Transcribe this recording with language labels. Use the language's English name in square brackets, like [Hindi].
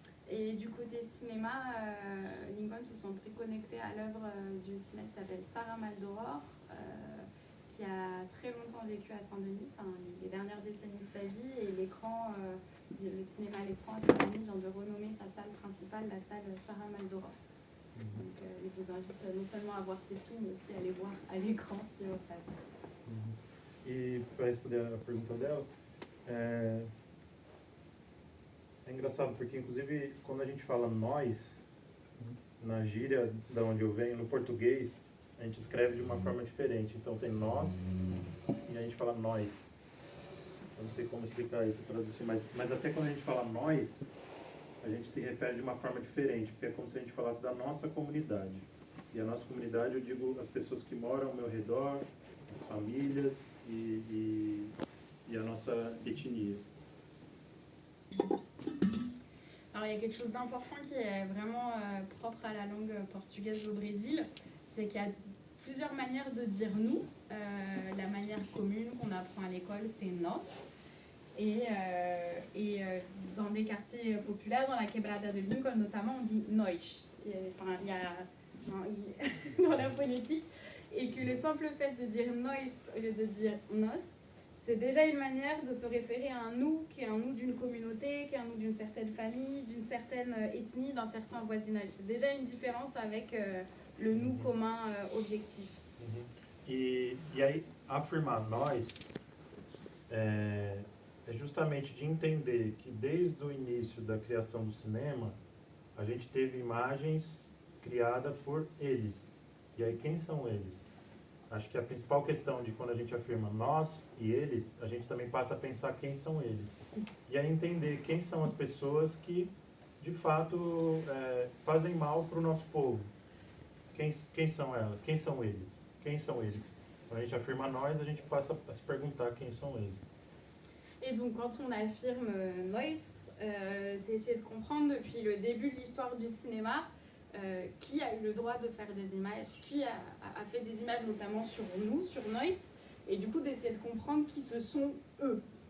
[French] Et du côté cinéma, Lincoln se sent très connecté à l'œuvre d'une cinéaste qui s'appelle Sarah Maldoror, qui a très longtemps vécu à Saint-Denis, les dernières décennies de sa vie, et l'écran, le cinéma à l'écran à Saint-Denis vient de renommer sa salle principale, la salle Sarah Maldoror. Donc il vous invite non seulement à voir ses films, mais aussi à les voir à l'écran si vous faites. [Portuguese] E para responder a pergunta dela, é engraçado porque, inclusive, quando a gente fala nós, na gíria da onde eu venho, no português, a gente escreve de uma forma diferente. Então tem nós e a gente fala nós. Eu não sei como explicar isso, traduzir, mas até quando a gente fala nós, a gente se refere de uma forma diferente, porque é como se a gente falasse da nossa comunidade. E a nossa comunidade, eu digo as pessoas que moram ao meu redor, as famílias e a nossa ethnie. [French] Alors il y a quelque chose d'important qui est vraiment propre à la langue portugaise au Brésil, c'est qu'il y a plusieurs manières de dire nous. La manière commune qu'on apprend à l'école, c'est nós. Et dans des quartiers populaires, dans la quebrada de Lincoln notamment, on dit nós. Enfin, il y a dans la phonétique, et que le simple fait de dire nós au lieu de dire nos, c'est déjà une manière de se référer à un nous, qui est un nous d'une communauté, qui est un nous d'une certaine famille, d'une certaine ethnie, d'un certain voisinage. C'est déjà une différence avec le nous commun objectif. [Portuguese] E aí, afirmar nós é justamente de entender que desde o início da criação do cinema, a gente teve imagens criadas por eles. E aí, quem são eles? Acho que a principal questão de quando a gente afirma nós e eles, a gente também passa a pensar quem são eles. E aí entender quem são as pessoas que, de fato, fazem mal para o nosso povo. Quem são elas? Quem são eles? Quem são eles? Quando a gente afirma nós, a gente passa a se perguntar quem são eles. [French] Et donc quand on affirme Noise, c'est essayer de comprendre depuis le début de l'histoire du cinéma qui a eu le droit de faire des images, qui a fait des images notamment sur nous, sur Noise, et du coup d'essayer de comprendre qui ce sont eux.